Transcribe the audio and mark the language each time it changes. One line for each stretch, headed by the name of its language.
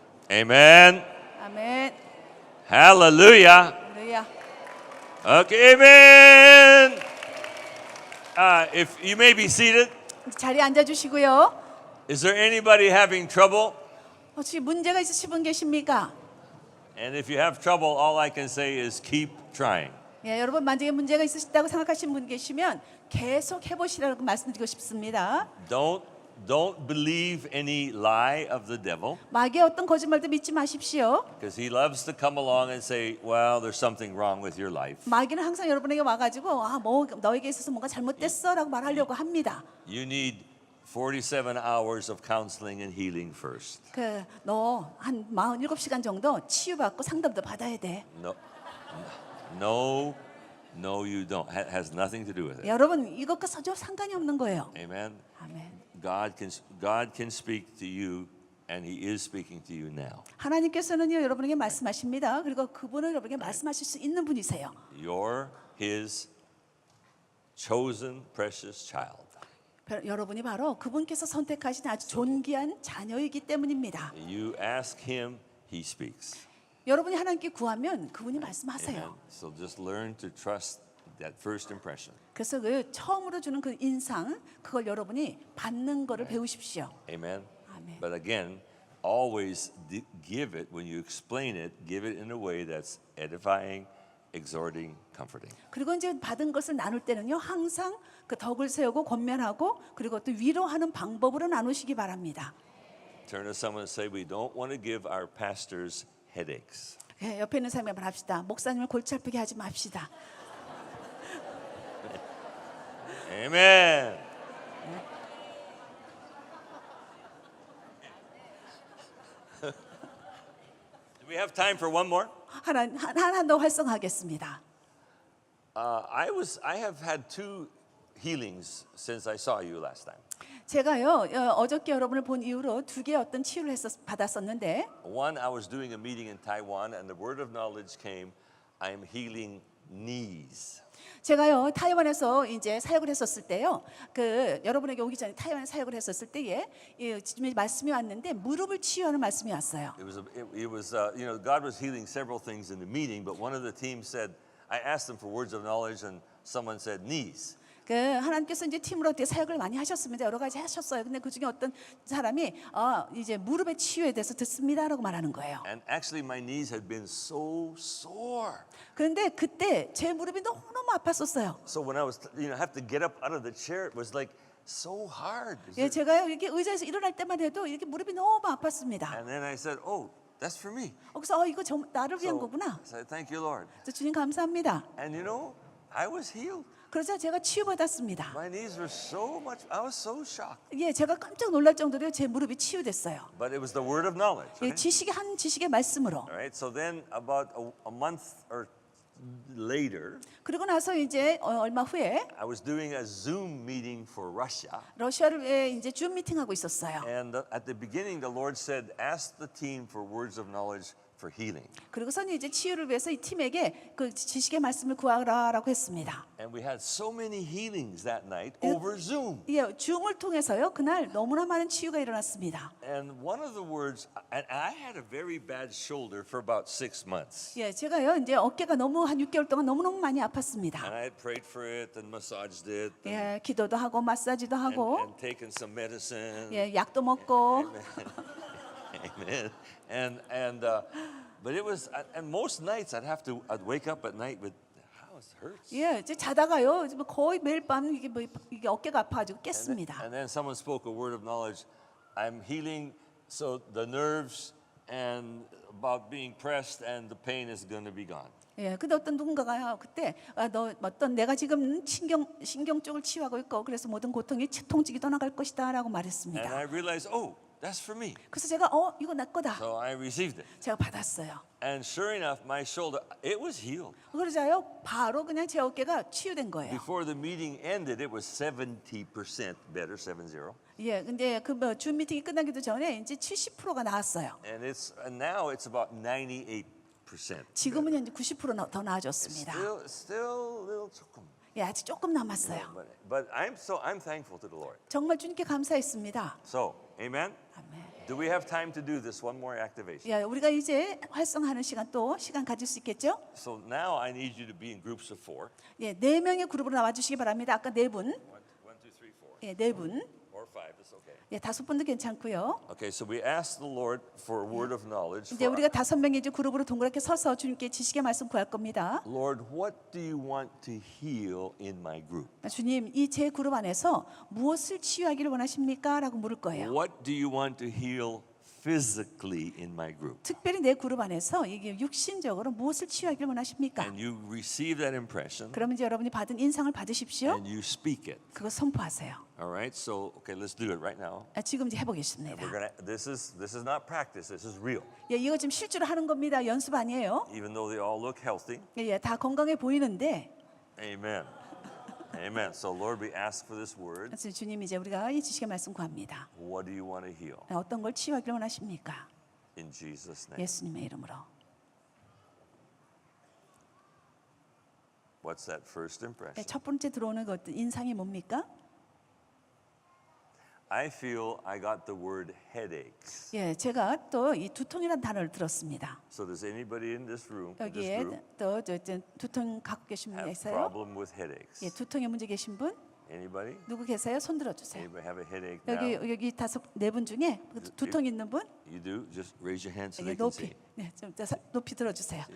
English: Amen.
Korean: 아멘.
English: Hallelujah.
Korean: 할렐루야.
English: Okay, amen. If you may be seated,
Korean: 자리에 앉아 주시고요.
English: is there anybody having trouble?
Korean: 혹시 문제가 있으신 분 계십니까?
English: And if you have trouble, all I can say is keep trying.
Korean: 예, 여러분 만약에 문제가 있으시다고 생각하시는 분 계시면 계속 해보시라고 말씀드리고 싶습니다.
English: Don't believe any lie of the devil,
Korean: 마귀의 어떤 거짓말도 믿지 마십시오.
English: because he loves to come along and say, well, there's something wrong with your life.
Korean: 마귀는 항상 여러분에게 와가지고 뭐 너에게 있어서 뭔가 잘못됐어라고 말하려고 합니다.
English: You need 47 hours of counseling and healing first.
Korean: 너 한 47시간 정도 치유받고 상담도 받아야 돼.
English: No, you don't. Has nothing to do with it.
Korean: 여러분 이것과 전혀 상관이 없는 거예요.
English: Amen.
Korean: 아멘.
English: God can speak to you And He is speaking to you now.
Korean: 하나님께서는요 여러분에게 말씀하십니다. 그리고 그분은 여러분에게 말씀하실 수 있는 분이세요.
English: You're His chosen, precious child.
Korean: 여러분이 바로 그분께서 선택하신 아주 존귀한 자녀이기 때문입니다.
English: You ask Him, He speaks.
Korean: 여러분이 하나님께 구하면 그분이
English: Amen.
Korean: 말씀하세요.
English: So just learn to trust that first impression.
Korean: 그래서 그 처음으로 주는 그 인상 그걸 여러분이 받는 거를 배우십시오.
English: Amen.
Korean: 아멘.
English: But again, always give it when you explain it. Give it in a way that's edifying, exhorting, comforting.
Korean: 그리고 이제 받은 것을 나눌 때는요 항상 그 덕을 세우고 권면하고 그리고 또 위로하는 방법으로 나누시기 바랍니다.
English: Turn to someone and say, "We don't want to give our pastors headaches."
Korean: 예, 옆에 있는 사람이 말합시다. 목사님을 골치 아프게 하지 맙시다.
English: Amen. Do we have time for one more?
Korean: 하나 더 활성화하겠습니다.
English: I have had 2 healings since I saw you last time.
Korean: 제가요 어저께 여러분을 본 이후로 2개의 어떤 치유를 받았었는데
English: One, I was doing a meeting in Taiwan, and the word of knowledge came. I am healing knees.
Korean: 제가요 타이완에서 이제 사역을 했었을 때요 그 여러분에게 오기 전에 타이완에 사역을 했었을 때에 지금 말씀이 왔는데 무릎을 치유하는 말씀이 왔어요.
English: It was you know, God was healing several things in the meeting, but one of the team said, I asked them for words of knowledge, and someone said knees.
Korean: 그 하나님께서 이제 팀으로 어떻게 사역을 많이 하셨습니다. 여러 가지 하셨어요. 근데 그 중에 어떤 사람이 이제 무릎의 치유에 대해서 듣습니다라고 말하는 거예요.
English: And actually, my knees had been so sore.
Korean: 그런데 그때 제 무릎이 너무너무 아팠었어요.
English: So when I was, have to get up out of the chair, it was like so hard.
Korean: 예, 제가요 이렇게 의자에서 일어날 때만 해도 이렇게 무릎이 너무 아팠습니다.
English: And then I said, "Oh, that's for me."
Korean: 그래서 이거 나를 위한
English: So
Korean: 거구나.
English: I said, "Thank you, Lord."
Korean: 그래서 주님 감사합니다.
English: And I was healed.
Korean: 그래서 제가 치유받았습니다.
English: My knees were so much. I was so shocked.
Korean: 예, 제가 깜짝 놀랄 정도로 제 무릎이 치유됐어요.
English: But it was the word of knowledge.
Korean: 예,
English: Right?
Korean: 지식의 말씀으로.
English: All right. So then, about a month or later,
Korean: 그리고 나서 이제 얼마 후에
English: I was doing a Zoom meeting for Russia.
Korean: 러시아를 이제 줌 미팅하고 있었어요.
English: And at the beginning, the Lord said, "Ask the team for words of knowledge for healing."
Korean: 그리고선 이제 치유를 위해서 이 팀에게 그 지식의 말씀을 구하라라고 했습니다.
English: And we had so many healings that night over Zoom.
Korean: 예, 줌을 통해서요 그날 너무나 많은 치유가 일어났습니다.
English: And one of the words, and I had a very bad shoulder for about 6 months.
Korean: 예, 제가요 이제 어깨가 너무 한 6개월 동안 너무너무 많이 아팠습니다.
English: And I had prayed for it and massaged it
Korean: 예, 기도도 하고 마사지도 하고
English: and taken some medicine.
Korean: 예, 약도 먹고
English: Amen. But it was, and most nights I'd wake up at night with, how it hurts.
Korean: 예, 이제 자다가요 거의 매일 밤 이게 어깨가 아파가지고 깼습니다.
English: And then someone spoke a word of knowledge. I'm healing, so the nerves and about being pressed and the pain is going to be gone.
Korean: 예, 근데 어떤 누군가가요 그때 내가 지금 신경 쪽을 치유하고 있고 그래서 모든 고통이 통증이 떠나갈 것이다라고
English: And
Korean: 말했습니다.
English: I realized, oh, that's for me.
Korean: 그래서 제가 이거 내 거다.
English: So I received it.
Korean: 제가 받았어요.
English: And sure enough, my shoulder, it was healed.
Korean: 그러자요 바로 그냥 제 어깨가 치유된 거예요.
English: Before the meeting ended, it was 70% better, 70.
Korean: 예, 근데 줌 미팅이 끝나기도 전에 이제 70%가 나왔어요.
English: And now it's about 98%.
Korean: 지금은 이제 90% 더 나아졌습니다.
English: Still a little
Korean: 조금. 예, 아직 조금 남았어요.
English: But I'm thankful to the Lord.
Korean: 정말 주님께 감사했습니다.
English: So, amen.
Korean: 아멘.
English: Do we have time to do this one more activation?
Korean: 예, 우리가 이제 활성화하는 시간 가질 수 있겠죠?
English: So now I need you to be in groups of 4.
Korean: 예, 4명의 그룹으로 나와 주시기 바랍니다. 아까 4분.
English: 1, 2, 3, 4.
Korean: 예, 4분.
English: Or 5, it's okay.
Korean: 예, 5분도 괜찮고요.
English: Okay, so we asked the Lord for a word of knowledge.
Korean: 이제 우리가 5명의 이제 그룹으로 동그랗게 서서 주님께 지식의 말씀 구할 겁니다.
English: Lord, what do you want to heal in my group?
Korean: 주님, 이 제 그룹 안에서 무엇을 치유하기를 원하십니까? 라고 물을 거예요.
English: What do you want to heal physically in my group?
Korean: 특별히 내 그룹 안에서 이게 육신적으로 무엇을 치유하기를 원하십니까?
English: And you receive that impression
Korean: 그러면 이제 여러분이 받은 인상을 받으십시오.
English: and you speak it.
Korean: 그거 선포하세요.
English: All right? So, okay, let's do it right now.
Korean: 지금 이제 해보겠습니다.
English: This is not practice. This is real.
Korean: 예, 이거 지금 실제로 하는 겁니다. 연습 아니에요.
English: Even though they all look healthy.
Korean: 예, 다 건강해 보이는데
English: Amen. Amen. So Lord, we ask for this word.
Korean: 그래서 주님 이제 우리가 이 지식의 말씀 구합니다.
English: What do you want to heal?
Korean: 어떤 걸 치유하기를 원하십니까?
English: In Jesus' name.
Korean: 예수님의 이름으로.
English: What's that first impression?
Korean: 첫 번째 들어오는 그 어떤 인상이 뭡니까?
English: I feel I got the word headaches.
Korean: 예, 제가 또 이 두통이라는 단어를 들었습니다.
English: So does anybody in this room, this
Korean: 여기에
English: group,
Korean: 또 두통 갖고 계신 분
English: have
Korean: 있어요?
English: problem with headaches?
Korean: 예, 두통에 문제 계신 분
English: Anybody?
Korean: 누구 계세요? 손 들어주세요.
English: Anybody have a headache now?
Korean: 여기 네 분 중에 두통 있는 분
English: You do? Just raise your hand so
Korean: 여기
English: they can see.
Korean: 높이 좀 높이 들어주세요.